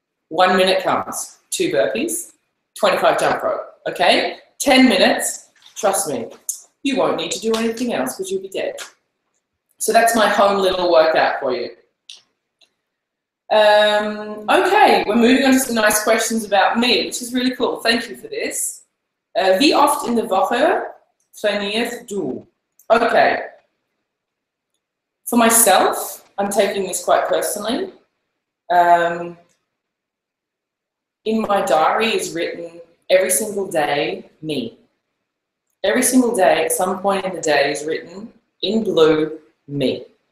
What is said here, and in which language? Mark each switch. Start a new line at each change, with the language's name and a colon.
English: 1 minute comes, 2 burpees, 25 jump rope, okay? 10 minutes, trust me, you won't need to do anything else because you'll be dead. So that's my home little workout for you. Okay, we're moving on to some nice questions about me, which is really cool. Thank you for this.
German: Wie oft in der Woche trainierst du? Okay.
English: For myself, I'm taking this quite personally. In my diary is written every single day, me. Every single day, at some point in the day, is written in blue, me.